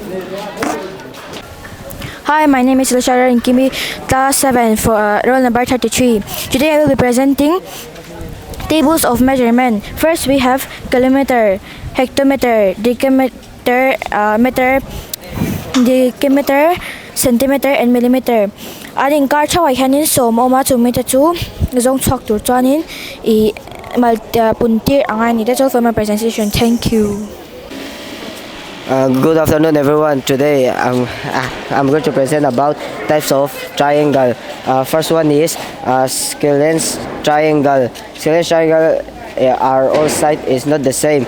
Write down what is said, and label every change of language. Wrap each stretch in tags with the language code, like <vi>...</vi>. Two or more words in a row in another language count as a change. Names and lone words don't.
<en>Hi, my name is Lashara Inkimi, class 7 for roll number 33. Today I will be presenting tables of measurement. First we have kilometer, hectometer, decameter, meter, decameter, centimeter and millimeter.</en> <lus>Adding car chawai hanin som oma chu meter chu zong chok tur chuanin I mal puntir angai ni.</lus> <en>That's all for my presentation. Thank you. Good afternoon, everyone. Today I'm going to present about types of triangle. First one is scalene triangle. Scalene triangle are all sides is not the same.</en>